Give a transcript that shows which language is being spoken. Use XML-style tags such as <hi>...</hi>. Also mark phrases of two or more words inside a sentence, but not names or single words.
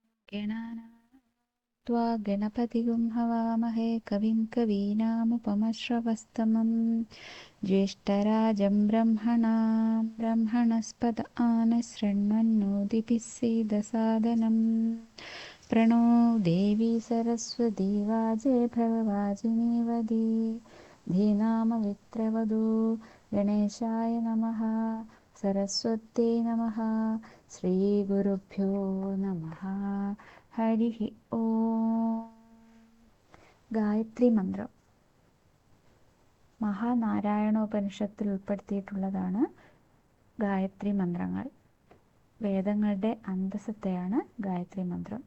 <sa>गणानात्वा गणपतिगुं हवामहे कविं कवीनामुपमश्रवस्तमं ज्येष्ठराजं ब्रह्मणस्पत आनशृण्वन्नोतिभिः सीदसादनम् प्रणो देवी सरस्वती वाजे भववाजिनीवदी धीनामवित्रवधू गणेशाय नमः सरस्वत्यै नमः ശ്രീഗുരുഭ്യോ നമഃ. ഹരി ഓം.</sa> <ml>ഗായത്രി മന്ത്രം മഹാനാരായണോപനിഷത്തിൽ ഉൾപ്പെടുത്തിയിട്ടുള്ളതാണ് ഗായത്രി മന്ത്രങ്ങൾ. വേദങ്ങളുടെ അന്തസ്സത്തെയാണ് ഗായത്രി മന്ത്രം.</ml>